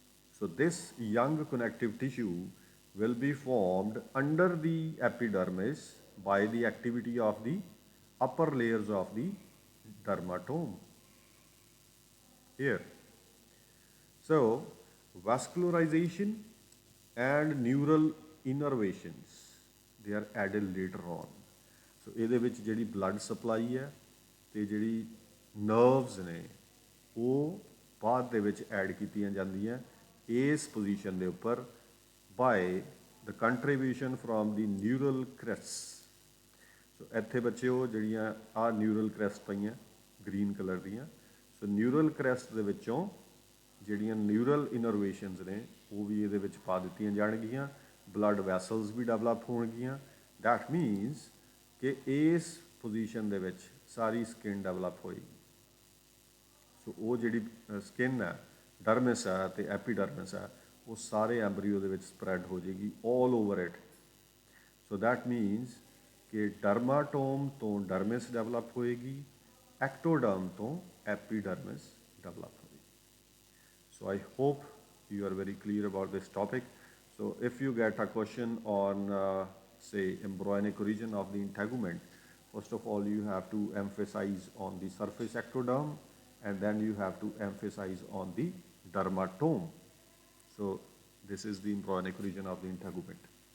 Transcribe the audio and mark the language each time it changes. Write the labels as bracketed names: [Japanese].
[English] So this young connective tissue will be formed under the epidermis by the activity of the upper layers of the dermatome. Here. So vascularization and neural innervations, they are added later on. [Punjabi] So ਇਹਦੇ ਵਿੱਚ ਜਿਹੜੀ blood supply ਹੈ ਤੇ ਜਿਹੜੀ nerves ਨੇ ਉਹ ਬਾਅਦ ਦੇ ਵਿੱਚ ਐਡ ਕੀਤੀਆਂ ਜਾਂਦੀਆਂ ਇਸ ਪੋਜੀਸ਼ਨ ਦੇ ਉੱਪਰ [English] by the contribution from the neural crests. [Punjabi] So ਇੱਥੇ ਬੱਚਿਓ ਜਿਹੜੀਆਂ ਆ neural crest ਪਈਆਂ green color ਦੀਆਂ, so neural crest ਦੇ ਵਿੱਚੋਂ ਜਿਹੜੀਆਂ neural innervations ਨੇ ਉਹ ਵੀ ਇਹਦੇ ਵਿੱਚ ਪਾ ਦਿੱਤੀਆਂ ਜਾਣਗੀਆਂ, blood vessels ਵੀ develop ਹੋਣਗੀਆਂ. [English] That means [Punjabi] ਕਿ ਇਸ ਪੋਜੀਸ਼ਨ ਦੇ ਵਿੱਚ ਸਾਰੀ ਸਕਿਨ ਡਿਵੈਲਪ ਹੋਏਗੀ. ਸੋ ਉਹ ਜਿਹੜੀ ਸਕਿਨ ਹੈ ਡਰਮਿਸ ਹੈ ਤੇ ਐਪੀਡਰਮਿਸ ਹੈ ਉਹ ਸਾਰੇ ਐਂਬਰੀਓ ਦੇ ਵਿੱਚ ਸਪਰੈਡ ਹੋ ਜਾਏਗੀ [English] All over it. So that means [Punjabi] ਕਿ ਡਰਮਾਟੋਮ ਤੋਂ ਡਰਮਿਸ ਡਿਵੈਲਪ ਹੋਏਗੀ, ਐਕਟੋਡਰਮ ਤੋਂ ਐਪੀਡਰਮਿਸ ਡਿਵੈਲਪ ਹੋਏਗੀ. [English] So I hope you are very clear about this topic. So if you get a question on say embryonic origin of the integument, first of all you have to emphasize on the surface ectoderm and then you have to emphasize on the dermatome. So this is the embryonic origin of the integument.